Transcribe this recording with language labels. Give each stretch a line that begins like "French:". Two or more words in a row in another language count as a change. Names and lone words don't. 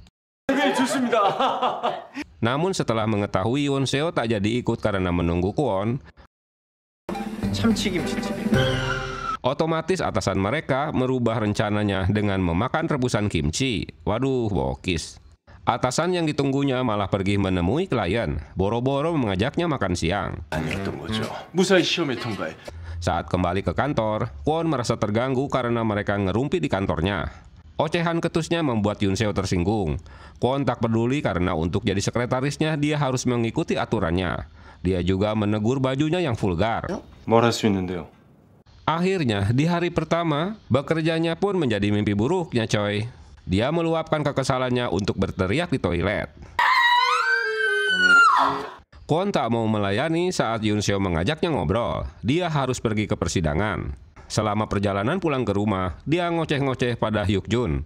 Indonesian: Namun setelah mengetahui Yoon Seo tak jadi ikut karena menunggu Kwon, otomatis atasan mereka merubah rencananya dengan memakan rebusan kimchi. Waduh, bokis. Atasan yang ditunggunya malah pergi menemui klien, boro-boro mengajaknya makan siang.
Korean: 아니었던 거죠. 무사히 시험에 통과해.
Indonesian: Saat kembali ke kantor, Kwon merasa terganggu karena mereka ngerumpi di kantornya. Ocehan ketusnya membuat Yoon Seo tersinggung. Kwon tak peduli karena untuk jadi sekretarisnya dia harus mengikuti aturannya. Dia juga menegur bajunya yang vulgar.
Korean: 뭘 할 수 있는데요?
Indonesian: Akhirnya, di hari pertama, bekerjanya pun menjadi mimpi buruknya coy. Dia meluapkan kekesalannya untuk berteriak di toilet. Kwon tak mau melayani saat Yoon Seo mengajaknya ngobrol. Dia harus pergi ke persidangan. Selama perjalanan pulang ke rumah, dia ngoceh-ngoceh pada Hyuk Jun.